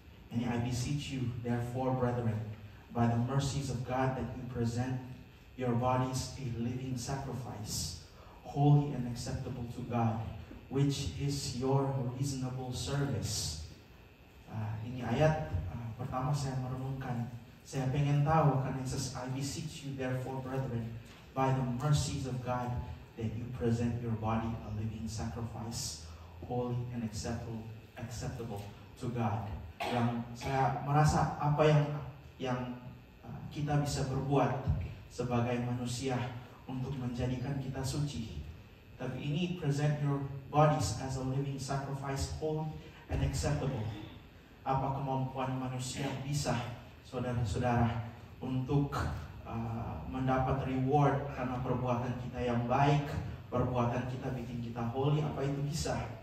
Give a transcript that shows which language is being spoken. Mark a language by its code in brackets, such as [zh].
[en] And I beseech you, therefore, brethren, by the mercies of God, that you present your bodies a living sacrifice, holy and acceptable to God, which is your reasonable service. [id] Ini ayat pertama saya merenungkan. Saya pengen tahu, kan [en] it says, I beseech you, therefore, brethren, by the mercies of God, that you present your body a living sacrifice, holy and acceptable to God. [id] Yang saya merasa apa yang kita bisa berbuat sebagai manusia untuk menjadikan kita suci. [en] Tapi ini present your bodies as a living sacrifice, holy and acceptable. [id] Apa kemampuan manusia bisa, saudara-saudara, untuk mendapat reward karena perbuatan kita yang baik, perbuatan kita bikin kita holy, apa itu bisa?